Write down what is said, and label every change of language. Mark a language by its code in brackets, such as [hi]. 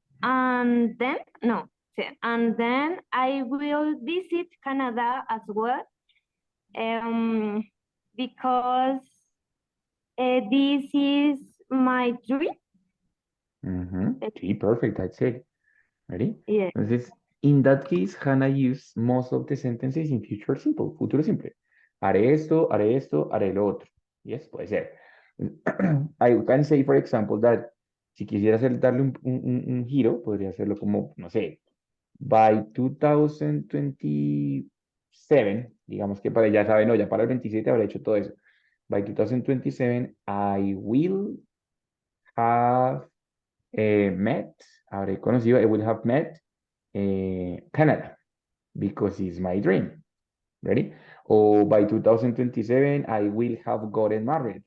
[en] and then no, and then I will visit Canada as well, because this is my dream. Sí, perfect. That's it. Ready? Yeah. Entonces, in that case, Hannah used most of the sentences in future simple, [es] futuro simple. Haré esto, haré lo otro. Yes, puede ser. [en] I can say, for example, that [es] si quisiera darle un giro, podría hacerlo como, no sé, [en] by 2027, [es] digamos que para, ya saben, no, ya para el 27 habrá hecho todo eso. [en] By 2027, I will have met, [es] habré conocido, [en] I will have met Canada because it's my dream. Ready? O by 2027, I will have gotten married.